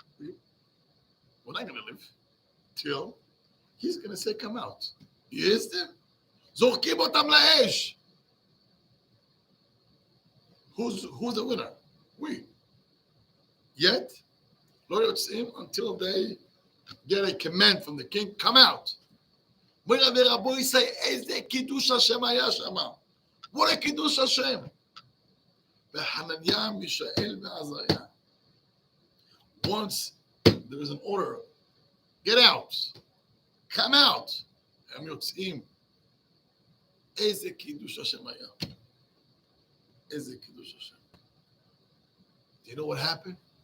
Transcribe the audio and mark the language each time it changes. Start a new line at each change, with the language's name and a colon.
English: We're not gonna live till he's gonna say, "Come out." You hear them?
Hebrew: Zorkim otam la'esh.
English: Who's the winner? We. Yet,
Hebrew: לא יוצאים
English: until they get a command from the king, come out.
Hebrew: ורבו ישי, איזה קידוש השם היה שם.
English: what a
Hebrew: קידוש השם. וחנניה, מישאל ועזריה.
English: Once there is an order, get out, come out.
Hebrew: הם יוצאים. איזה קידוש השם היה. איזה קידוש השם.
English: Do you know what happened?